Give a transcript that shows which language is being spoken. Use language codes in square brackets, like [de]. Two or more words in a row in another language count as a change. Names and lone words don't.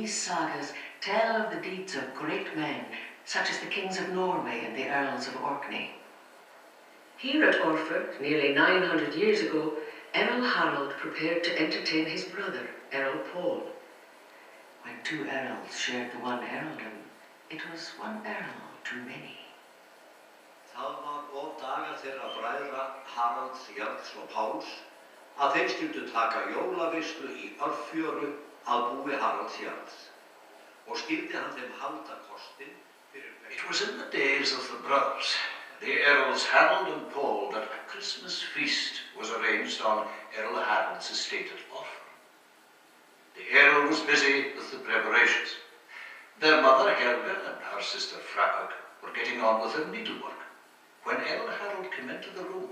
[en] These sagas tell of the deeds of great men, such as the kings of Norway and the Earls of Orkney. Here at Orford, nearly 900 years ago, Earl Harold prepared to entertain his brother, Earl Paul. When 2 earls shared the one earldom, it was one earl too many. [is] Það var of daga þeirra bræðra Haralds, Jarls og Páls að þeir skyldu taka jólaveislu í Örfjöru að búi Haralds Jarls og skyldi hann þeim halda kostin fyrir. [en] It was in the days of the brothers, the Earls Harold and Paul, that a Christmas feast was arranged on Earl Harold's estate at Orford. The Earl was busy with the preparations. Their mother Helga and her sister Fracog were getting on with their needlework when Earl Harold came into the room.